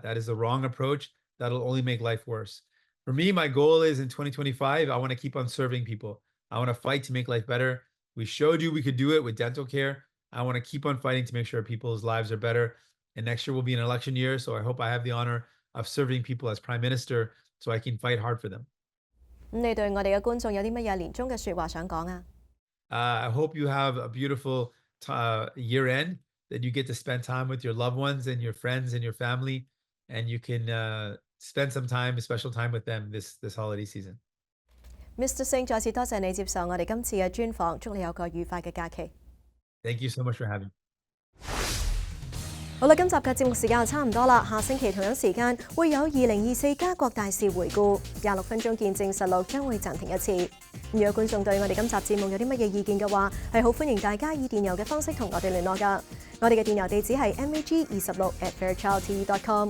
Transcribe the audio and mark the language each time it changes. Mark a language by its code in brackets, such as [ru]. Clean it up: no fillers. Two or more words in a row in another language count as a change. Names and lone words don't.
[en] That is the wrong approach. That'll only make life worse. For me, my goal is in 2025, I want to keep on serving people. I want to fight to make life better. We showed you we could do it with dental care. I want to keep on fighting to make sure people's lives are better. And next year will be an election year. So I hope I have the honor of serving people as Prime Minister so I can fight hard for them. [yue] 你對我哋嘅觀眾有啲乜嘢年終嘅説話想講啊？ [en] I hope you have a beautiful year end, that you get to spend time with your loved ones and your friends and your family, and you can spend some time, special time with them this holiday season. Mr. Singh， [yue] 再次多謝你接受我哋今次嘅專訪，祝你有個愉快嘅假期。 [en] Thank you so much for having me. [yue] 好啦，今集嘅節目時間就差唔多啦，下星期同樣時間會有2024加國大事回顧，26分鐘見證實錄將會暫停一次。如果觀眾對我哋今集節目有啲乜嘢意見嘅話，係好歡迎大家以電郵嘅方式同我哋聯絡㗎。我哋嘅電郵地址係 mag26@fairchildtv.com。